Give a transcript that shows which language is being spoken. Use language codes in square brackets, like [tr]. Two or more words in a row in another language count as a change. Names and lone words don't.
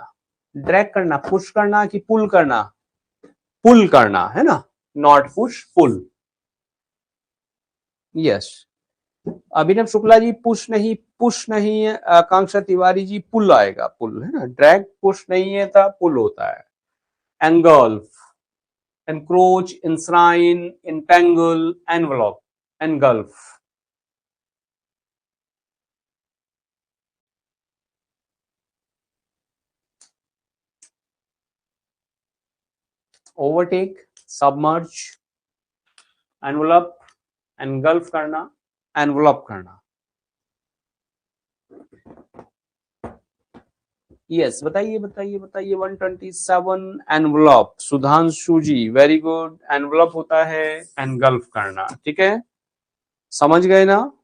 [hi] ड्रैग करना, पुश करना कि पुल करना? पुल करना, है ना, [en] not push, pull. [hi] यस, अभिनव शुक्ला जी पुश नहीं, पुश नहीं है, आकांक्षा तिवारी जी पुल आएगा, पुल, है ना। ड्रैग पुश नहीं है था, पुल होता है। एंगल्फ, [en] encroach, enshrine, entangle, envelope, engulf। overtake, submerge, envelope, engulf करना, envelope करना। [hi] यस, बताइए बताइए बताइए। 127, एनवलप, सुधांशु जी, [en] very good. [hi] एनवलप होता है एनगल्फ करना, ठीक है, समझ गए ना।